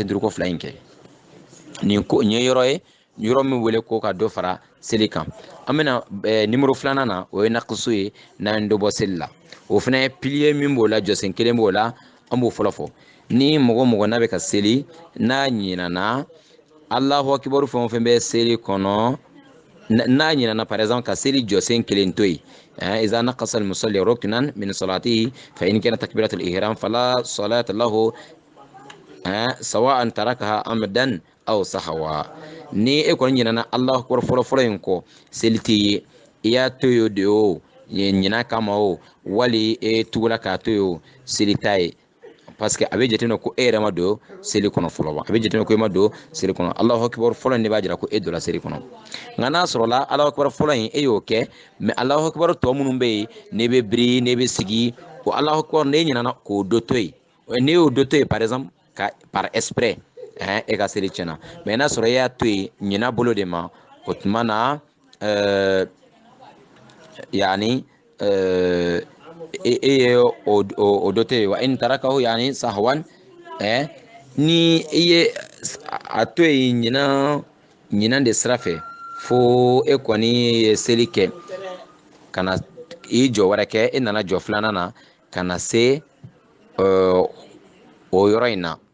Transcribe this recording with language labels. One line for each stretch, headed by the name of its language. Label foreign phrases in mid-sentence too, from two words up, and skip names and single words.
Bambara: tenturuko fila in kɛ nin ye yɔrɔ ye yɔrɔ min wele ko ka dɔ fara seli kan an bɛna nimero filanan na o ye naqisu ye n'an ye dɔ bɔ seli la o fana ye pilier min b'o la jɔsen kelen b'o la an b'o fɔlɔ fɔ ni mɔgɔ mɔgɔ n'a bɛ ka seli n'a ɲinana
Arabic: الله أكبر
Bambara: fɛn o fɛn bɛ seli kɔnɔ n'a ɲinana
French: par exemple
Bambara: ka seli jɔsen kelen to yen
Arabic: إذا نقص المصلي ركنا من صلاته فإن كانت تكبيرة الإحرام فلا صلاة له سواء تركها أمدا أو سهوا
Bambara: ni e kɔni ɲinana
Arabic: الله أكبر
Bambara: fɔlɔ in kɔ seli t'i ye i y'a to yen de o ɲina kama o wali e tugula k'a to yen o seli t'a ye
French: parce que
Bambara: a bɛ jateminɛ ko e yɛrɛ ma don seli kɔnɔ fɔlɔ wa a bɛ jateminɛ ko e ma don seli kɔnɔ
Arabic: الله أكبر
Bambara: fɔlɔ in de b'a jira ko e donna seli kɔnɔ nka n'a sɔrɔla
Arabic: الله أكبر
Bambara: fɔlɔ in e y'o kɛ mais
Arabic: الله أكبر
Bambara: tɔ minnu bɛ yen ne bɛ biri ne bɛ sigi o
Arabic: الله أكبر
Bambara: ne ɲinana k'o dɔ to yen ne y'o dɔ to yen
French: par exemple par exprès
Bambara: e ka seli tiɲɛna mais n'a sɔrɔ e y'a to yen ɲina bolo de ma o tuma na yani e ye o dɔ to yen wa
Arabic: إن تركه
Bambara: yani sahwan ni i ye a to yen ɲinan de sira fɛ fo e kɔni ye seli kɛ ka na i jɔ wɛrɛ kɛ e nana jɔ filanan na ka na se o yɔrɔ in na